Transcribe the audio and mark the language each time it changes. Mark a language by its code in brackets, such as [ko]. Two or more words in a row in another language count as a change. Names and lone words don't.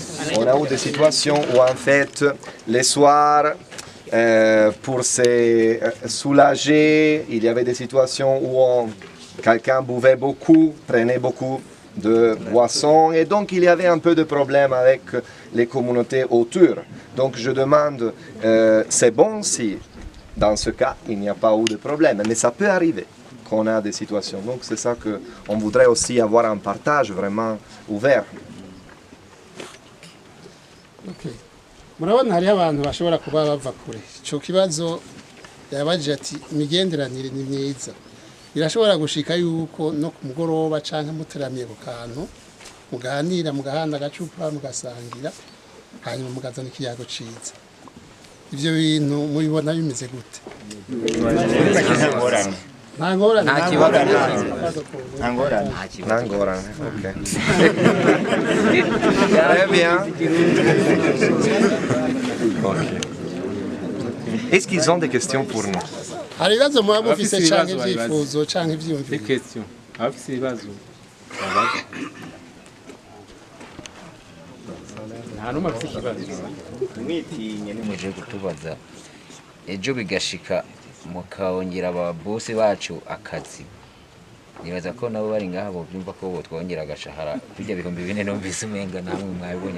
[fr] On a eu des situations où en fait, les soirs, pour se soulager, il y avait des situations où quelqu'un buvait beaucoup, prenait beaucoup de boissons et donc il y avait un peu de problème avec les communautés autour. Donc je demande, c'est bon si dans ce cas il n'y a pas eu de problème, mais ça peut arriver qu'on a des situations. Donc c'est ça qu'on voudrait aussi avoir un partage vraiment ouvert. Okay. [rn] Murabona hari abantu bashobora kuba bava kure. Ico kibazo yabaje ati imigenderanire ni myiza. Birashobora gushika yuko no ku mugoroba canke muteramiye ku kantu muganira mugahanda gacupa mugasangira hanyuma mugazana ikiyago ciza. Ivyo bintu mubibona bimeze gute? Nangora. Ok. [fr] Très bien. Ok. Est-ce qu'ils ont des questions pour nous? [rn] Hari ibibazo muba mufise canke ivyifuzo canke [fr] Des [rn] ivyiyumviro? questions. Abafise ibibazo. Nta numwe afise ikibazo. mwitinye muje kutubaza ejo bigashika mukawongera ababosi bacu akazi nibaza ko nabo bari ngaha bovyumva ko bo twongera agashahara bijya 4,000 numvise umenga namwe mwabibonye